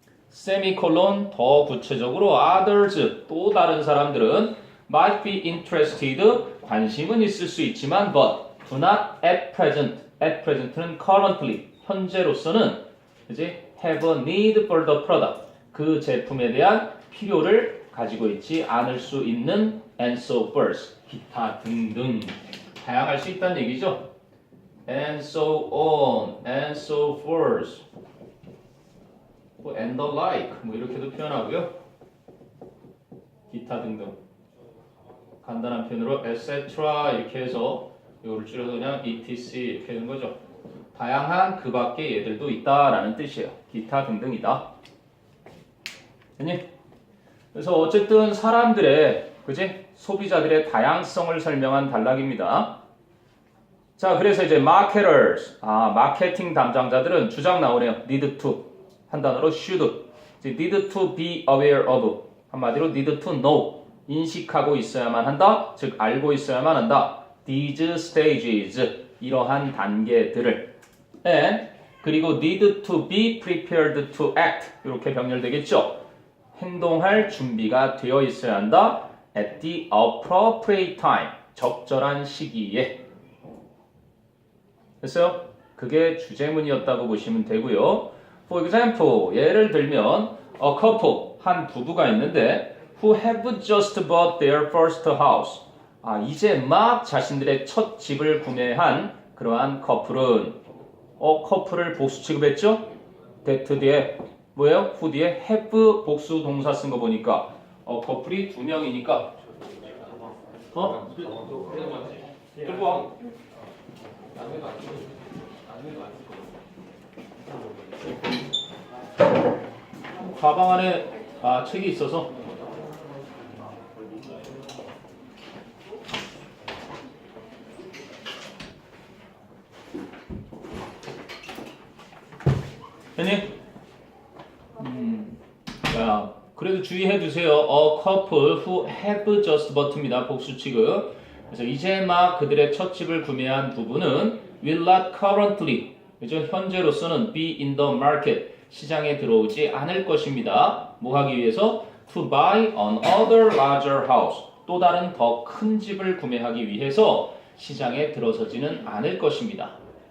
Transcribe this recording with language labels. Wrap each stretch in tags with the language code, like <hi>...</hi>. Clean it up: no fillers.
<ko>세미콜론 더 구체적으로</ko> <en>others</en> <ko>또 다른 사람들은</ko> <en>might be interested</en> <ko>관심은 있을 수 있지만</ko> <en>but do not at present</en> <ko>는</ko> <en>currently</en> <ko>현재로서는 이제</ko> <en>have a need for the product</en> <ko>그 제품에 대한 필요를 가지고 있지 않을 수 있는</ko> <en>and so forth</en> <ko>기타 등등 다양할 수 있다는 얘기죠.</ko> <en>and so on, and so forth, and the like,</en> <ko>뭐 이렇게도 표현하고요. 기타 등등. 간단한 표현으로 etc. 이렇게 해서 이거를 줄여서 그냥 etc 이렇게 되는 거죠. 다양한 그 밖에 얘들도 있다라는 뜻이에요. 기타 등등이다. 됐니? 그래서 어쨌든 사람들의, 그지? 소비자들의 다양성을 설명한 단락입니다. 자, 그래서 이제 marketers, 마케팅 담당자들은 주장 나오네요.</ko> <en>need to</en> <ko>한 단어로 should.</ko> <en>need to be aware of.</en> <ko>한마디로</ko> <en>need to know.</en> <ko>인식하고 있어야만 한다. 즉 알고 있어야만 한다.</ko> <en>These stages.</en> <ko>이러한 단계들을.</ko> <en>And</en> <ko>그리고</ko> <en>need to be prepared to act.</en> <ko>이렇게 병렬되겠죠. 행동할 준비가 되어 있어야 한다.</ko> <en>At the appropriate time.</en> <ko>적절한 시기에. 됐어요? 그게 주제문이었다고 보시면 되고요.</ko> <en>For example,</en> <ko>예를 들면</ko> <en>a couple,</en> <ko>한 부부가 있는데</ko> <en>who have just bought their first house.</en> <ko>이제 막 자신들의 첫 집을 구매한 그러한 커플은 커플을 복수 취급했죠? that 뒤에 뭐예요? who 뒤에 have 복수 동사 쓴 거 보니까 커플이 두 명이니까 들고 와. 가방 안에 책이 있어서 됐니? 자, 그래도 주의해 두세요.</ko> <en>A couple who have just bought입니다.</en> <ko>복수 취급. 그래서 이제 막 그들의 첫 집을 구매한 부부는</ko> <en>will not currently,</en> <ko>그죠? 현재로서는</ko> <en>be in the market,</en> <ko>시장에 들어오지 않을 것입니다. 뭐 하기 위해서?</ko> <en>To buy another larger house,</en> <ko>또 다른 더 큰 집을 구매하기 위해서 시장에 들어서지는 않을 것입니다.</ko>